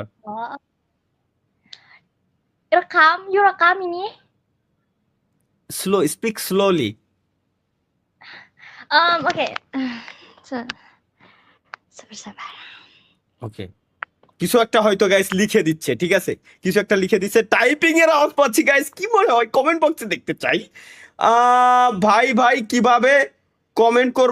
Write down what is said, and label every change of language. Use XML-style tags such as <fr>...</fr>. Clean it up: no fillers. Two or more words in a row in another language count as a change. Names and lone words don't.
<en>Oh, you</en> <id>rekam ini.</id> <en>Speak slowly.</en> <id>Okay. Se- Sabar.</id> <bn>ওকে, কিছু একটা হয়তো গাইস লিখে দিচ্ছে, ঠিক আছে, কিছু একটা লিখে দিচ্ছে, টাইপিং এর আওয়াজ পাচ্ছি গাইস। কি মনে হয়? কমেন্ট বক্সে দেখতে চাই। ভাই ভাই কিভাবে কমেন্ট করব?</bn>